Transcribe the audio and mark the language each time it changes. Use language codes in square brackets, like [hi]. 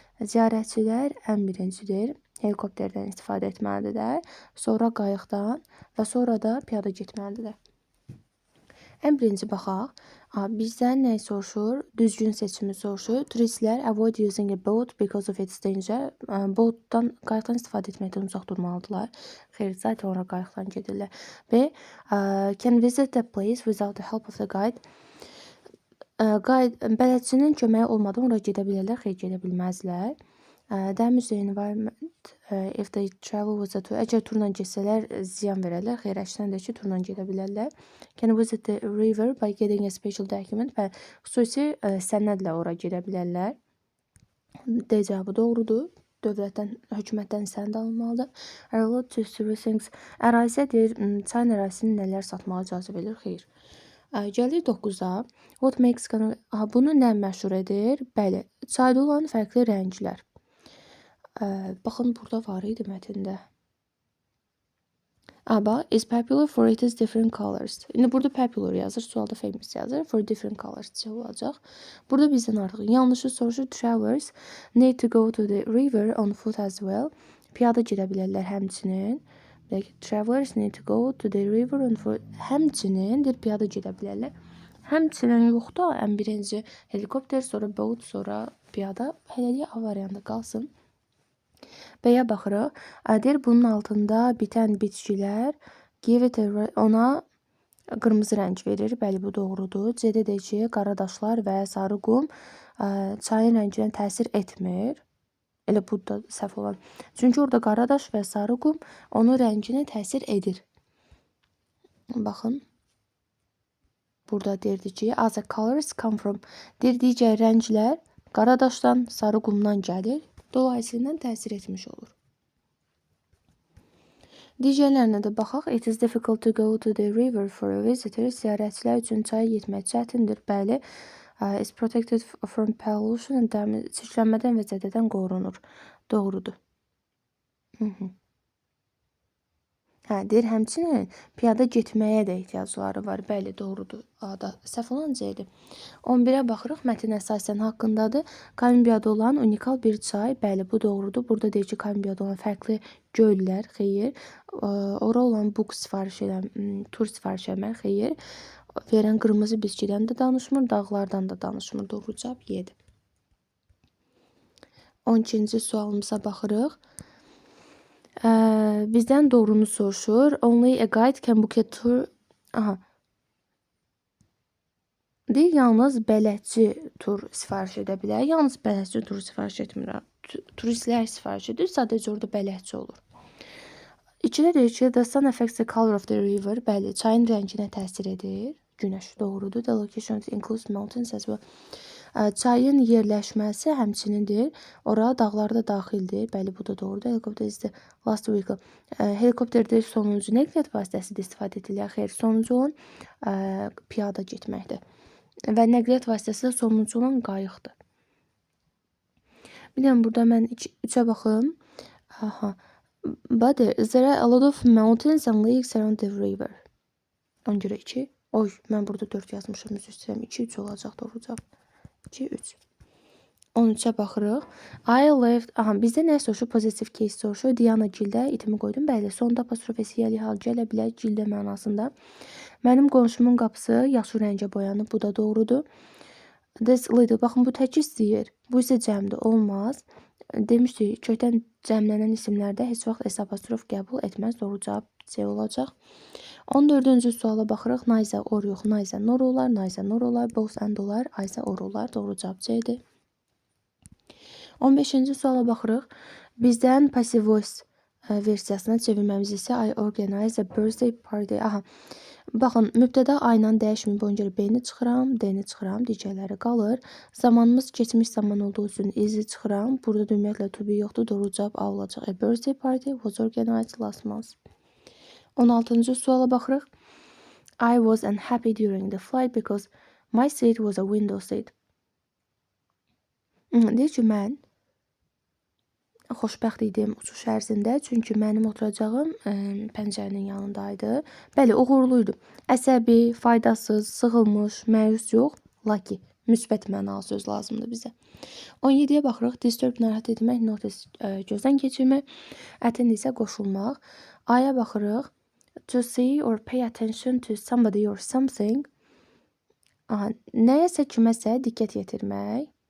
[az] Ziyarətçilər ən birincidir, helikopterdən istifadə etməlidirlər, sonra qayıqdan və sonra da piyada getməlidirlər. Ən birinci baxaq, bizdən nə soruşur? Düzgün seçimi soruşur. [en] Turistlər avoid using a boat because of its danger. [az] Qayıqdan istifadə etməkdən uzaq durmalıdırlar. Xeyr, zaten ora qayıqdan gedirlər. B. [en] Can visit the place without the help of the guide. [az] Bələdçinin köməyi olmadan ora gedə bilərlər, xeyr, gedə bilməzlər. [en] Damage the environment if they travel with a tour. [az] Əgər turla getsələr ziyan verərlər, xeyr, əksinə də ki, turla gedə bilərlər. [en] Can visit the river by getting a special document. [az] Və xüsusi sənədlə ora gedə bilərlər. D cavabı doğrudur. Dövlətdən, hökumətdən sənəd alınmalıdır. [en] Allowed to sell things. [az] Əraziyə deyir, çayın ərazisini nələr satmağa icazə verir? Xeyr. Gəlir 9-a. [en] What makes [az] bunu nə məşhur edir? Bəli, çayda olan fərqli rənglər. Baxın, burada var idi mətndə. [en] Is popular for its different colors. [az] İndi burada popular yazır, sualda famous yazır. [en] For different colors olacaq. [az] Burada bizdən artıq yanlışı soruşur. [en] Travelers need to go to the river on foot as well. [az] Piyada gedə bilərlər həmçinin. [en] Travelers need to go to the river on foot. [az] Həmçinin piyada gedə bilərlər. Həmçinin yox da, ən birinci helikopter, sonra boat, sonra piyada. Hələlik A variantı qalsın. B-yə baxırıq. Deyir, bunun altında bitən bitkilər ona qırmızı rəng verir. Bəli, bu doğrudur. C-də deyir ki, qara daşlar və sarı qum çayın rənginə təsir etmir. Elə bu da səhv olan. Çünki orada qara daş və sarı qum onun rənginə təsir edir. Baxın. Burada deyirdi ki, [en] as the colors come from. [az] Deyir, digər rənglər qara daşdan, sarı qumdan gəlir. Dolayısıyla təsir etmiş olur. Digərlərinə də baxaq. [en] It is difficult to go to the river for a visitor. [az] Ziyarətçilər üçün çaya getmək çətindir. [en] Bəli, is protected from pollution and damage. [az] Çirklənmədən və zədədən qorunur. Doğrudur. Deyir, həmçinin piyada getməyə də ehtiyacları var. Bəli, doğrudur. A-da səhv olan C-dir. 11-ə baxırıq. Mətn əsasən haqqındadır. Kolumbiyada olan unikal bir çay. Bəli, bu doğrudur. Burada deyir ki, Kolumbiyada olan fərqli göllər, xeyir. Ora olan book sifariş edən, tur sifariş etmək, xeyir. Verən qırmızı bitkidən də danışmır, dağlardan da danışmır. Doğru cavab Y-dir. 12-ci sualımıza baxırıq. Bizdən doğrunu soruşur. [en] Only a guide can book a tour. [az] Deyir, yalnız bələdçi tur sifariş edə bilər. Yalnız bələdçi tur sifariş etmir. Turistlər sifariş edir. Sadəcə orada bələdçi olur. 2-də deyir ki, [en] the sun affects the color of the river. [az] Bəli, çayın rənginə təsir edir. Günəş doğrudur. [en] The location includes mountains as well. [az] Çayın yerləşməsi həmçinindir. Ora dağlar da daxildir. Bəli, bu da doğrudur. [en] Helikopter is the last vehicle. [az] Helikopterdir sonuncu nəqliyyat vasitəsidir istifadə edilir. Xeyr, sonuncu olan piyada getməkdir. Və nəqliyyat vasitəsi də sonuncu olan qayıqdır. Bilirəm, burada mən 3-ə baxım. Aha. [en] But there are a lot of mountains and lakes around the river. [az] Ona görə 2. Oy, mən burada 4 yazmışam, üzr istəyirəm. 2, 3 olacaq doğru cavab. 2, 3. 13-ə baxırıq. [en] I left... [az] Aha, bizdə nə soruşur? Positive case soruşur. Diana Gildə itimi qoydum. Bəli, sonda apostrof S-yəli hal gələ bilər Gildə mənasında. Mənim qonşumun qapısı yaşıl rəngə boyanıb. Bu da doğrudur. [en] This little. [az] Baxın, bu tək istəyir. Bu isə cəmdir. Olmaz. Demişdik, kökdən cəmlənən isimlərdə heç vaxt S apostrof qəbul etməz. Doğru cavab C olacaq. 14-cü suala baxırıq. Neither or yox. Neither nor olar. Neither nor olar. Both and olar. Either or olar. Doğru cavab C-dir. 15-ci suala baxırıq. Bizdən passive voice versiyasına çevirməmiz isə [en] I organize a birthday party. [az] Aha. Baxın, mübtəda A ilə dəyişməyib, ona görə B-ni çıxıram, D-ni çıxıram, digərləri qalır. Zamanımız keçmiş zaman olduğu üçün is-i çıxıram. Burada da ümumiyyətlə to be yoxdur, doğru cavab A olacaq. [en] A birthday party was organized last month. [az] 16-cı suala baxırıq. [en] I was unhappy during the flight because my seat was a window seat. [az] Deyir ki, mən xoşbəxt idim uçuş ərzində, çünki mənim oturacağım pəncərənin yanındaydı. Bəli, uğurluydu. Əsəbi, faydasız, sığılmış, məyus yox, lucky, müsbət mənalı söz lazımdır bizə. 17-yə baxırıq. Disturb narahat etmək, notice gözdən keçirmək, attend isə qoşulmaq. A-ya baxırıq. [en] To see or pay attention to somebody or something. [az] Aha, nəyəsə, kiməsə diqqət yetirmək.